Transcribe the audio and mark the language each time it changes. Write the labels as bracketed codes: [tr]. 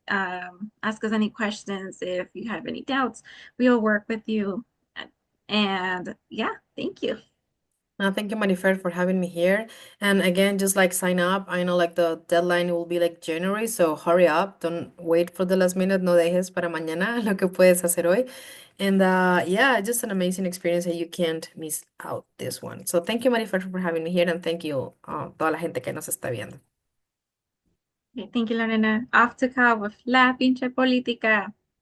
[en] Ask us any questions if you have any doubts. We'll work with you. And yeah, thank you. Thank you, Marifer, for having me here. And again, just like sign up. I know like the deadline will be like January, so hurry up. Don't wait for the last minute. [es] No dejes para mañana lo que puedes hacer hoy. [en] And yeah, just an amazing experience and you can't miss out this one. So thank you, Marifer, for having me here, and thank you, [es] toda la gente que nos está viendo. [en] Okay, thank you, Lorena. Off to call with La Pinche Política.